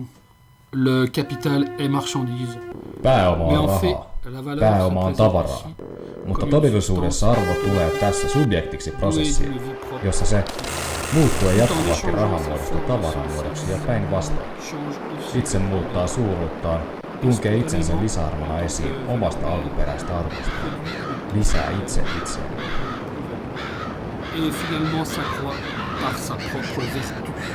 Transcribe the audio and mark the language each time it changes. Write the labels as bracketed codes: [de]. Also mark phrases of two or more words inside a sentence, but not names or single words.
[fr] Le capital est marchandise. [fi] Pääoma [fr] Mais [fi] on [fr] en fait, [fi] rahaa. [fr] la valeur [fi] Pääoma on [fr] se présente [fi] tavaraa. [fr] ici [fi] Mutta [fr] comme une [fi] todellisuudessa arvo tulee tässä subjektiksi prosessiin, jossa se muuttuen jatkuvasti rahamuodosta tavaramuodoksi ja päinvastoin. Itse muuttaa suuruuttaan, tunkee itsensä lisäarvona esiin omasta alkuperäistä arvostaan. Lisää itse itseään. [fr] et finalement s'accroît par sa propre vertu.